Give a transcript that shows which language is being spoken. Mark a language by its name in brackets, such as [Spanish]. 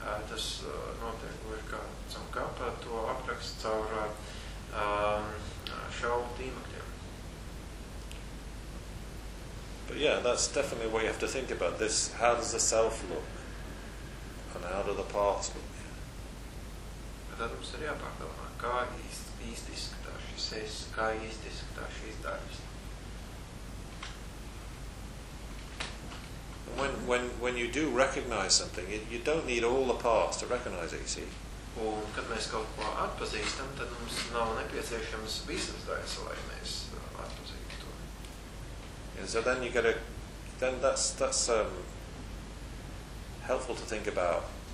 [Latvian] Tas notiek, kā Tom Carper to aprakst caur šaubu tīmekļiem. [English] But yeah, that's definitely what you have to think about. This, how does the self look? And how do the parts look? [Latvian] Tad mums ir jāpārdomā, kā īsti izskatās šis es, kā īsti izskatās šīs daļas. [English] When you do recognize something, you don't need all the parts to recognize it, you see. [Latvian] Un kad mēs kaut ko atpazīstam, tad mums nav nepieciešams visas daļas, lai mēs atpazīstam. [English] And so then you get that's helpful to think about.